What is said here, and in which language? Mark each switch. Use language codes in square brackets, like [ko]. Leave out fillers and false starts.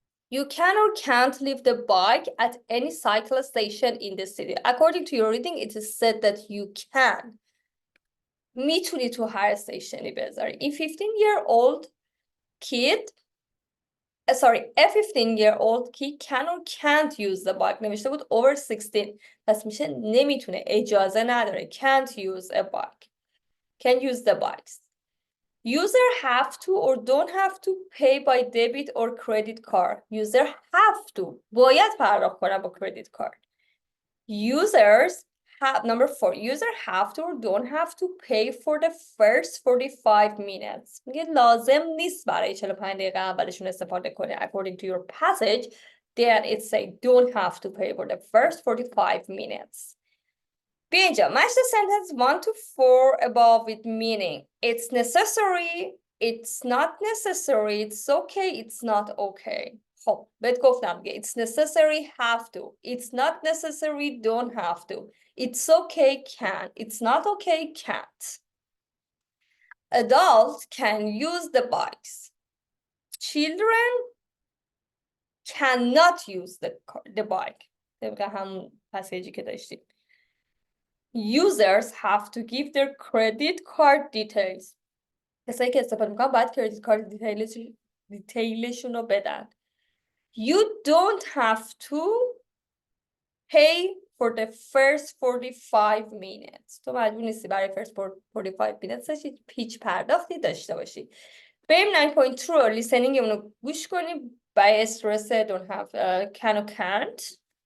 [en] You can or can't leave the bike at any cycle station in the city. According to your reading, it is said that you can. [fa] میتونی تو هر استیشنی بذاری. [en] A 15-year-old kid a 15-year-old kid can or can't use the bike. [fa] نوشته بود over 16. پس میشه نمیتونه. اجازه نداره. [en] Can't use a bike. Can use the bikes. User have to or don't have to pay by debit or credit card. User have to. [fa] باید پرداخت کنه با credit card. [en] Users have, number 4. User have to or don't have to pay for the first 45 minutes. [fa] میگه لازم نیست برای 45 دقیقه اولشون استفاده کنه. [en] According to your passage, then it say don't have to pay for the first 45 minutes. [fa] بیا اینجا. [en] Match the sentence 1 to 4 above with meaning. It's necessary. It's not necessary. It's okay. It's not okay. [fa] خب بهت گفتم دیگه. [en] It's necessary. Have to. It's not necessary. Don't have to. It's okay. Can. It's not okay. Can't. Adults can use the bikes. Children cannot use the bike. [fa] طبق همون پسیجی که داشتیم. [en] Users have to give their credit card details. [fa] کسایی که استفاده میکنن باید کردیت کارت دیتیلشون رو بدن. [en] You don't have to pay for the first 45 minutes. [fa] تو مجبور نیستی برای [en] first 45 minutes [fa] هیچ پرداختی داشته باشی. بریم 9.2 رو listening اونو گوش کنیم. برای استرس [en] don't have can or can't.